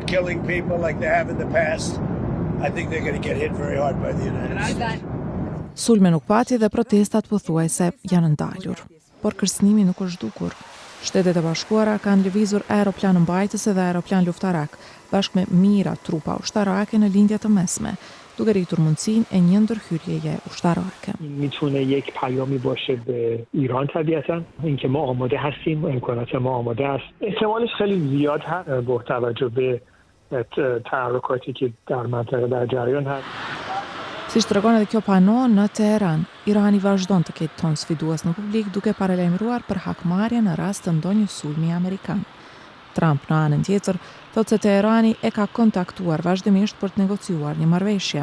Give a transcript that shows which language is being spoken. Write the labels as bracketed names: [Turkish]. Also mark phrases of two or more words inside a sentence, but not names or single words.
[Albanian] Sulme nuk pati dhe protestat pothuajse janë ndalur, por kërcënimi nuk është zhdukur. Shtetet e Bashkuara kanë lëvizur aeroplan mbajtëse dhe aeroplan luftarak, bashkë me mijëra trupa ushtarake në lindja të mesme, duke rritur mundësinë e një ndërhyrjeje ushtarake. [Persian] میتونه یک پیامی باشه به ایران طبیعتا اینکه ما آماده هستیم امکانات ما آماده است احتمالش خیلی زیاد هست با توجه به تحرکاتی که در منطقه در جریان هست. [Albanian] Siç tregon edhe kjo pano në Teheran, Irani vazhdon të ketë ton sfidues në publik duke paralajmëruar për hakmarrje në rast të ndonjë sulmi amerikan. Trump në anën tjetër thotë se Teherani e ka kontaktuar vazhdimisht për të negociuar një marrëveshje.